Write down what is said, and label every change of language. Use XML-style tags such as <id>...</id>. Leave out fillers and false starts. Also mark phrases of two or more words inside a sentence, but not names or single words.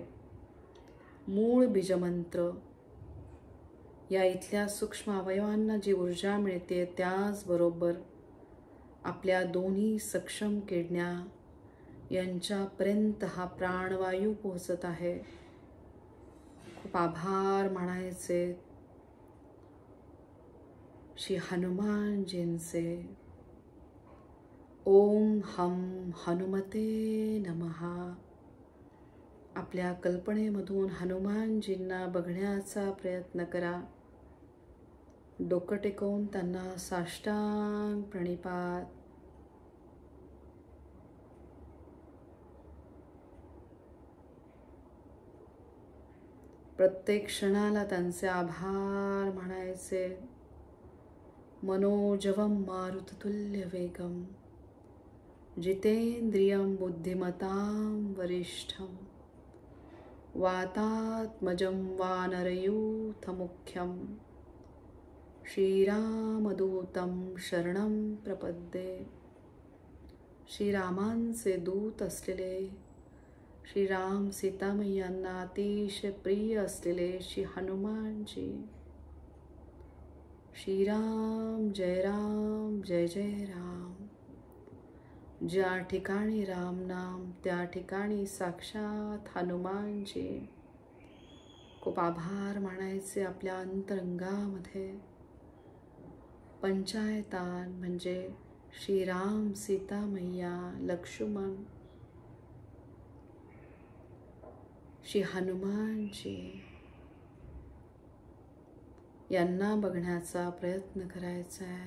<mr>मूळ बीजमंत्र या इथल्या सूक्ष्म अवयवांना जी ऊर्जा मिळते त्याचबरोबर आपल्या दोन्ही सक्षम किडण्या यांच्यापर्यंत हा प्राणवायू पोहोचत आहे. खूप आभार मानायचे श्री हनुमानजींचे.</mr> <sa>ओम हम हनुमते नमः.</sa> <mr>आपल्या कल्पनेमधून हनुमानजींना बघण्याचा प्रयत्न करा. डोकं टेकवून त्यांना साष्टांग प्रणिपात. प्रत्येक क्षणाला त्यांचे आभार मानायचे.</mr> <sa>मनोजवम मारुततुल्य वेगम जितेंद्रियं बुद्धिमतां वरिष्ठं वातात्मजं वानरयूथमुख्यं श्रीरामदूतं शरणं प्रपद्ये.</sa> <mr>श्रीरामांचे दूत असलेले श्रीराम सीतामय्यांना अतिशय प्रिय असलेले श्री हनुमानजी.</mr> <sa>श्रीराम जय राम जय जय राम.</sa> <mr>ज्या ठिकाणी राम नाम त्या ठिकाणी साक्षात हनुमानजी. खूप आभार मानायचे आपल्या अंतरंगामध्ये. पंचायतान म्हणजे श्रीराम सीतामय्या लक्ष्मण श्री हनुमानजी यांना बघण्याचा प्रयत्न करायचा आहे.</mr>